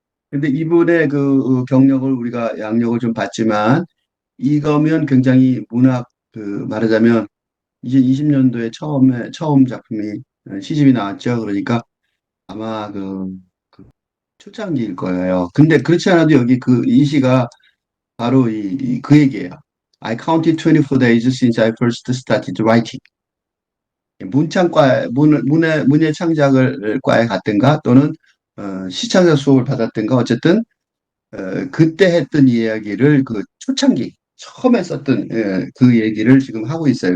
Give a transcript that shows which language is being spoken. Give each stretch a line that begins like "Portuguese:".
Korean: 근데 이분의 그 경력을 우리가 양력을 좀 봤지만 이거면 굉장히 문학 그 말하자면 이제 20년도에 처음 작품이 시집이 나왔죠. 그러니까 아마 그 초창기일 거예요. 근데 그렇지 않아도 여기 그 이 시가 바로 그 얘기예요.
English: I counted 24 days since I first started writing.
Korean: 문예 창작을 과에 갔든가 또는 시창작 수업을 받았든가 어쨌든 그때 했던 이야기를 그 초창기 처음에 썼던 그 얘기를 지금 하고 있어요.